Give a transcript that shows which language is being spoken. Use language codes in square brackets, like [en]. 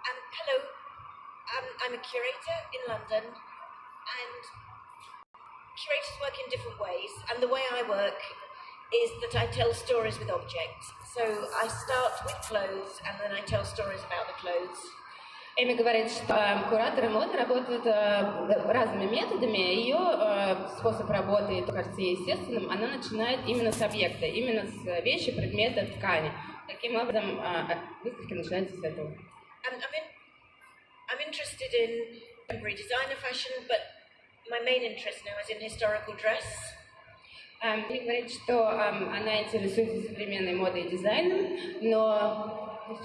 [en] Hello, I'm a curator in London, and curators work in different ways, and the way I work is that I tell stories with objects. So I start with clothes, and then I tell stories about the clothes. [ru] Эми говорит, что кураторы моды работают разными методами. Ее способ работы, кажется, естественным. Она начинает именно с объекта, именно с вещи, предмета, ткани. Таким образом, выставки начинаются с этого. [en] I'm interested in contemporary designer fashion, but my main interest now is in historical dress. [ru] Эми говорит, что она интересуется современной модой и дизайном, но